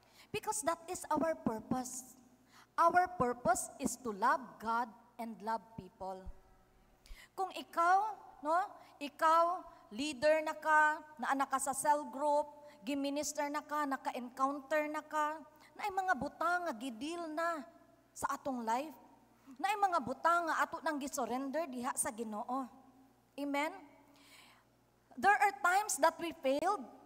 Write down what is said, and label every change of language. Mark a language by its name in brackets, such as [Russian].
[English] Because that is our purpose. Our purpose is to love God and love people. [Cebuano] Kung ikaw, no, ikaw leader na ka, naana ka sa cell group, giminister na ka, naka-encounter na ka, na ay mga butang nga gidil na sa atong life, na ay mga butang nga ato nang gisurrender diha sa Ginoo. Amen? [English] There are times that we failed.